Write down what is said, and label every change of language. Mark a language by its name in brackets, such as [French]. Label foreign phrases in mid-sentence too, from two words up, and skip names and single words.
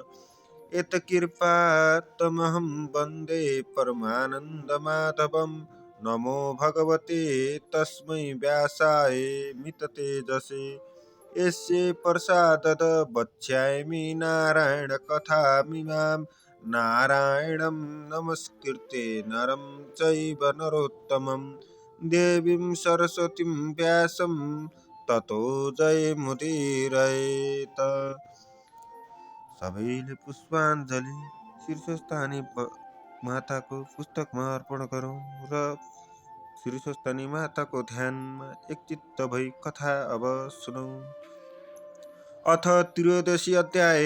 [Sanskrit] यत्कृपातमहं वन्दे परमानन्दमाधवं नमो भगवते तस्मै व्यासाय मिततेजसे यस्य प्रसादत वक्ष्यामि नारायणकथामिमां नारायणं नमस्कृत्य नरं चैव नरोत्तमं देवीं सरस्वतीं व्यासं ततो जयमुदीरयेत्। [Nepali] सबैले पुष्पाञ्जलि शीर्षस्थानी माताको पुस्तकमा अर्पण गरौँ र शीर्षस्थानी माताको ध्यानमा एकचित्त भई कथा अब सुनौ। [Sanskrit] अथ त्रयोदशी अध्याय।